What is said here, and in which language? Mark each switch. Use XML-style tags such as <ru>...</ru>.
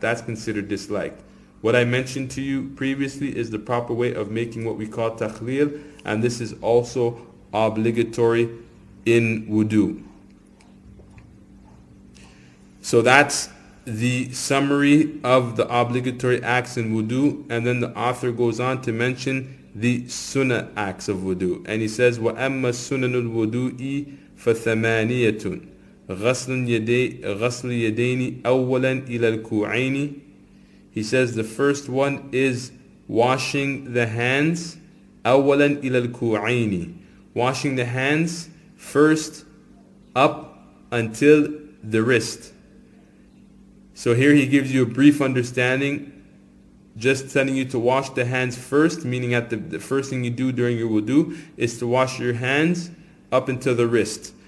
<en>That's considered disliked. What I mentioned to you previously is the proper way of making what we call takhlil, and this is also obligatory in wudu. So that's the summary of the obligatory acts in wudu, and then the author goes on to mention the sunnah acts of wudu. And he says,</en> <ar>وَأَمَّا السُّنَنُ الْوُدُوءِ فَثَمَانِيَةٌ غَسْلُ الْيَدَيْنِ أَوَّلًا إِلَى الْكُوعَيْنِ.</ar> <en>He says the first one is washing the hands,</en> <ar>أَوَّلًا إِلَى الْكُوعَيْنِ.</ar> <en>Washing the hands first up until the wrist. So here he gives you a brief understanding, just telling you to wash the hands first, meaning at the first thing you do during your wudu is to wash your hands up until the wrist.</en>